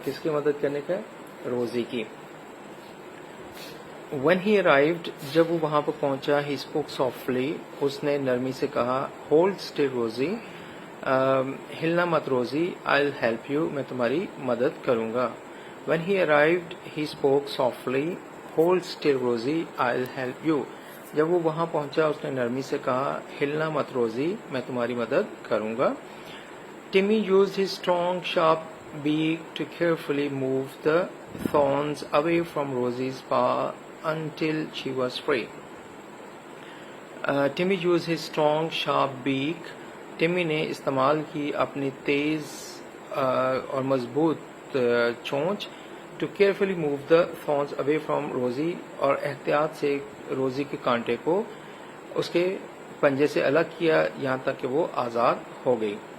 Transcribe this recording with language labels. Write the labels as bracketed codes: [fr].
[ur] کس کی مدد کرنے کا؟ روزی کی. [en] When he arrived, [ur] جب وہ وہاں پر پہنچا, [en] he spoke softly, [ur] اس نے نرمی سے کہا, [en] hold still Rosie, [ur] ہلنا مت روزی, [en] I'll help you, [ur] میں تمہاری مدد کروں گا. [en] When he arrived, he spoke softly, hold still Rosie, I'll help you. [ur] جب وہ وہاں پہنچا اس نے نرمی سے کہا, ہلنا مت روزی, میں تمہاری مدد کروں گا. [en] Timmy used his strong, sharp beak to carefully move the thorns away from Rosie's paw until she was free. Timmy use his strong sharp beak. [ur] Tummy نے استعمال کی اپنی تیز اور مضبوط چونچ. [en] to carefully move the thorns away from [ur] روزی, اور احتیاط سے روزی کے کانٹے کو اس کے پنجے سے الگ کیا یہاں تک کہ وہ آزاد ہو گئی.